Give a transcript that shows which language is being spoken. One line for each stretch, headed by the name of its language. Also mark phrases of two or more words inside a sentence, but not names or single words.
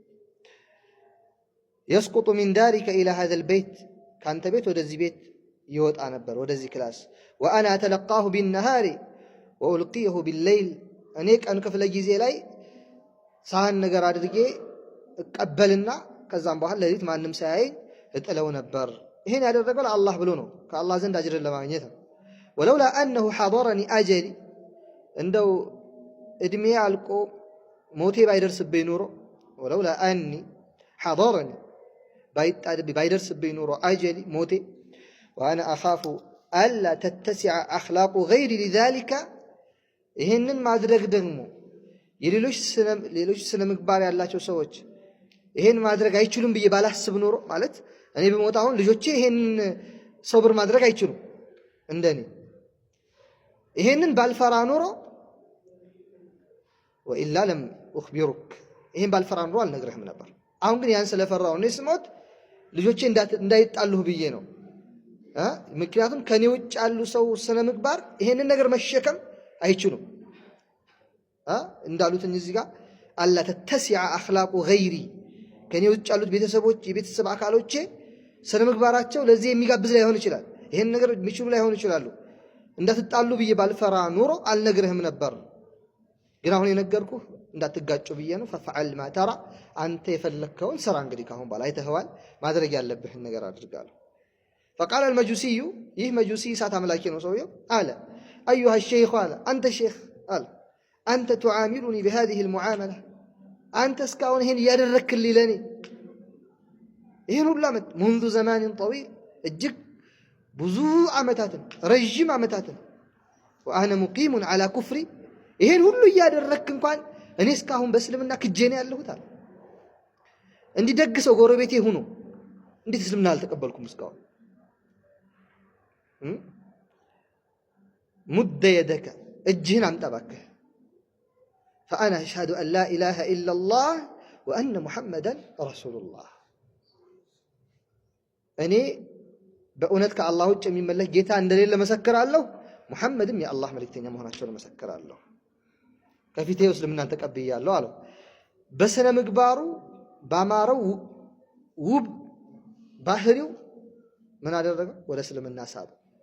Arabic: يسقط من دارك الى هذا البيت
Amharic: ካንተ ቤት ወደዚህ ቤት ይወጣ ነበር ወደዚህ ክላስ
Arabic: وانا اتلقاه بالنهار والقيه بالليل
Amharic: እኔ ቀን ክፍለ ጊዜ ላይ ሳህን ነገር አድርጌ እቀበልና ከዛም በኋላ ሌሊት ማንንም ሳያይ እጥለው ነበር ይሄን ያደረገው ለአላህ ብሎ ነው ከአላህ ዘንድ አጅርን ለማግኘት ነው
Arabic: ولولا انه حضرني اجلي
Amharic: እንደው እድሜ አልቆ ሞቴ ባይደርስብኝ ኖሮ
Arabic: ولولا اني حضرني
Amharic: ባይደርስብኝ ኖሮ اجلي ሞቴ
Arabic: وانا اخاف الا تتسع اخلاق غيري لذلك
Amharic: ይሄንን ማድረግ ደግሞ የሌሎች ስነ ምግባር ያላቸው ሰዎች ይሄን ማድረግ አይችሉም ብዬ ባላስብ ኖሮ ማለት እኔ በሞት አሁን ልጆቼ ይሄን ሶብር ማድረግ አይችሉም እንደኔ ይሄንን ባልፈራ ኖሮ
Arabic: وإلا لم أخبرك
Amharic: ይሄን ባልፈራ ኖሮ አልነግርህም ነበር አሁን ግን ያን ስለፈራው ነው ስሞት ልጆቼ እንዳይጣሉህ ብዬ ነው ምክንያቱም ከኔ ውጭ ያሉ ሰው ስነ ምግባር ይሄንን ነገር መሸከም አይችሉም እንዳሉት እዚህ ጋር
Arabic: ألا تتسع اخلاق غيري
Amharic: ከኔ ውጭ ያሉት ቤተሰቦች የቤተሰብ አካሎቼ ስነ ምግባራቸው ለዚህ የሚጋብዝ ላይ ሆነ ይችላል ይሄን ነገር የሚችሉ ላይ ሆነ ይችላሉ እንዳትጣሉ ብዬ ባልፈራ ኖሮ አልነግርህም ነበር ግን አሁን የነገርኩህ እንዳትጋጩ ብዬ ነው
Arabic: ففعل ما ترى
Amharic: አንተ የፈለከውን ስራ እንግዲህ ካሁን በኋላ አይተህዋል ማድረግ ያለብህን ነገር አድርጋለሁ
Arabic: فقال المجوسي
Amharic: ይህ መጁሲ ሳት አምላኪ ነው ሰውየው አለ
Arabic: ايها الشيخ قال انت شيخ قال انت تعاملني بهذه المعامله
Amharic: አንተ እስካሁን ይሄን ያደረክልኝ ለኔ ይሄን ሁሉ አመት
Arabic: منذ زمان طويل
Amharic: እጅግ ብዙ አመታትን ረጅም አመታትን
Arabic: وانا مقيم على كفري
Amharic: ይሄን ሁሉ ያደረክ እንኳን እኔ እስካሁን በእስልምና ክጄኔ ያለሁት አለ እንዲህ ደግ ሰው ጎረቤቴ ሆኖ እንዴት እስልምና አልተቀበልኩም እስካሁን
Arabic: مد يدك
Amharic: እጅህን አምጣ እባክህ
Arabic: فأنا أشهد أن لا إله إلا الله وأن محمدا رسول الله
Amharic: እኔ በእውነት ከአላህ ውጭ የሚመለክ ጌታ እንደሌለ መሰክራለሁ ሙሐመድም የአላህ መልእክተኛ መሆናቸውን መሰክራለሁ ከፊቴ እስልምናን ተቀብያለሁ አለው በስነ ምግባሩ ባማረው ውብ ባህሪው ምን አደረገው ወደ እስልምና ሳበው